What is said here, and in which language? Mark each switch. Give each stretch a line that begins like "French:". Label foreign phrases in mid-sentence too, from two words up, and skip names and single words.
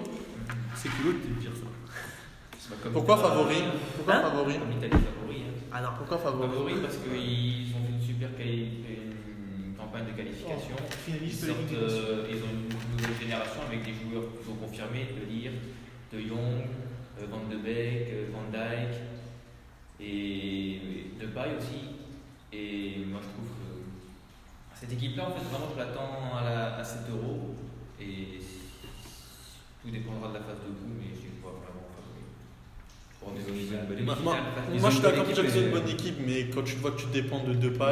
French: C'est cool de dire ça. Pourquoi favori? Pourquoi favori? L'Italie favori. Alors, pourquoi favori? Parce qu'ils ont fait une super campagne de qualification. Ils ont une nouvelle génération avec des joueurs plutôt confirmés, de Leer, De Jong, Van de Beek, Van Dijk et Depay aussi. Et moi je trouve que cette équipe-là, en fait, vraiment je l'attends à 7 euros. Et tout dépendra de la phase de poule, mais je ne vois pas vraiment favori. Moi je suis d'accord que c'est une bonne équipe, mais quand tu vois que tu dépends de Depay,